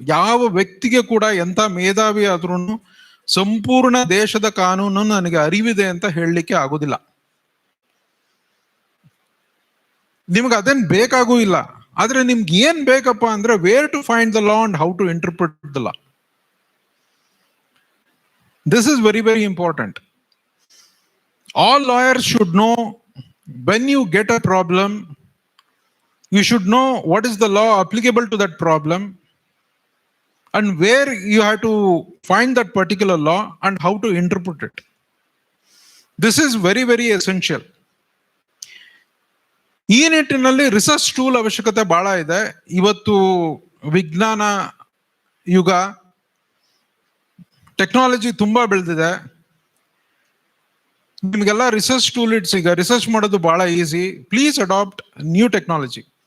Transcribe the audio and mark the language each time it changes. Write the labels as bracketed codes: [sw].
[kn] ಯಾವ ವ್ಯಕ್ತಿಗೆ ಕೂಡ ಎಂತ ಮೇಧಾವಿ ಆದ್ರೂ ಸಂಪೂರ್ಣ ದೇಶದ ಕಾನೂನು ನನಗೆ ಅರಿವಿದೆ ಅಂತ ಹೇಳಲಿಕ್ಕೆ ಆಗೋದಿಲ್ಲ. ನಿಮ್ಗೆ ಅದೇನ್ ಬೇಕಾಗೂ ಇಲ್ಲ. ಆದ್ರೆ ನಿಮ್ಗೆ ಏನ್ ಬೇಕಪ್ಪ ಅಂದ್ರೆ, [en] Where to find the law and how to interpret the law. This is very, very important. All lawyers should know when you get a problem, you should know what is the law applicable to that problem and where you have to find that particular law and how to interpret it. This is very, very essential. [kn] ಈ ನಿಟ್ಟಿನಲ್ಲಿ research tool ಅವಶ್ಯಕತೆ ಬಹಳ ಇದೆ. ಇವತ್ತು ವಿಜ್ಞಾನ ಯುಗ, technology ತುಂಬಾ ಬೆಳೆದಿದೆ. ನಿಮ್ಗೆಲ್ಲ [en] Research tool ಇಟ್ಸ್. [kn] ಈಗ ರಿಸರ್ಚ್ ಮಾಡೋದು ಬಹಳ [en] Easy. Please adopt new technology.